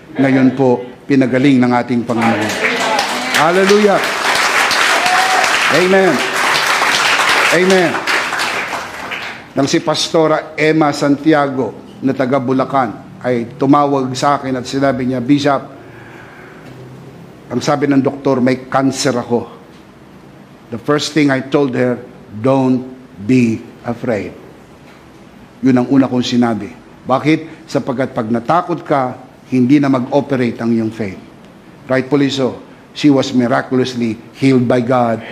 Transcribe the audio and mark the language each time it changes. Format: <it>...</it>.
<tl>Ngayon po, pinagaling ng ating Panginoon. Hallelujah! Amen! Amen! Nang si Pastora Emma Santiago na taga Bulacan ay tumawag sa akin at sinabi niya, Bishop, ang sabi ng doktor, may cancer ako.</tl> <en>The first thing I told her, don't be afraid.</en> <tl>Yun ang una kong sinabi. Bakit? Sapagkat pag natakot ka, hindi na mag-operate ang iyong faith.</tl> <en>Rightfully so. She was miraculously healed by God.</en>